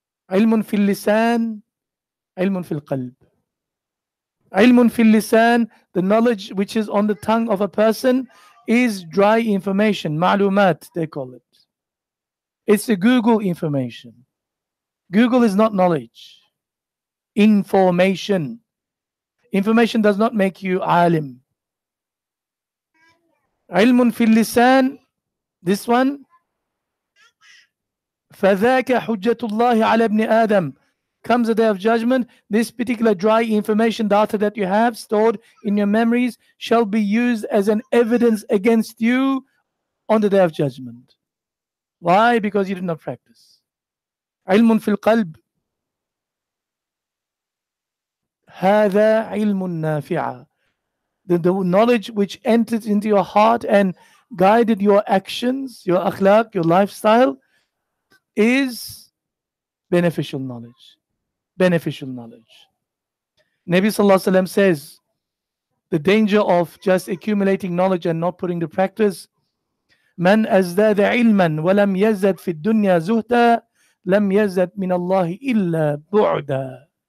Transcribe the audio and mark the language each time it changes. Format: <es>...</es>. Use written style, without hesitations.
<ar>علم في اللسان علم في القلب. علم في اللسان,</ar> <en>the knowledge which is on the tongue of a person, is dry information, معلومات they call it. It's the Google information. Google is not knowledge. Information. Information does not make you alim.</en> <ar>علم في اللسان,</ar> <en>this one,</en> <ar>فذاك حجة الله على ابن آدم.</ar> <en>Comes the day of judgment, this particular dry information, data that you have stored in your memories, shall be used as an evidence against you on the day of judgment. Why? Because you did not practice.</en> <ar>علم في القلب, هذا علم نافع.</ar> <en>The knowledge which entered into your heart and guided your actions, your akhlaq, your lifestyle, is beneficial knowledge. Beneficial knowledge. Nabi Sallallahu Alaihi Wasallam says, the danger of just accumulating knowledge and not putting to practice,</en> <ar>من أزداد علما ولم يزد في الدنيا زهدا لم يزد من الله إلا بعدا.</ar>